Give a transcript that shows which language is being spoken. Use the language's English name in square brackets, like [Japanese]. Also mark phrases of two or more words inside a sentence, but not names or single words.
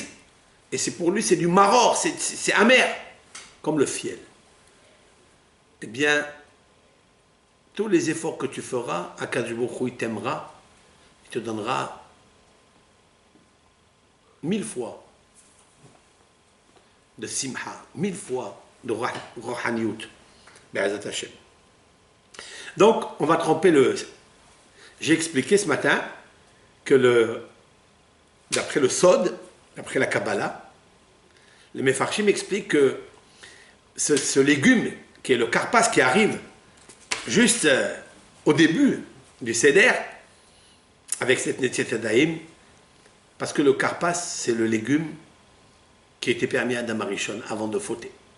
[French] Et c'est pour lui, c'est du maror, c'est amer, comme le fiel. Eh bien, tous les efforts que tu feras, [Hebrew] הקדוש ברוך הוא, [French] il t'aimera, il te donnera 1000 fois de simha, 1000 fois de rohaniyut. [Hebrew] בעזרת השם. [French] Donc, on va tromper le... J'ai expliqué ce matin que d'après le Sod, d'après la Kabbalah, les Mefarshim expliquent que ce légume, qui est le karpas, qui arrive juste au début du Seder, avec cette [Hebrew] נטילת ידיים, [French] parce que le karpas, c'est le légume qui était permis à [Hebrew] אדם הראשון [French] avant de fauter.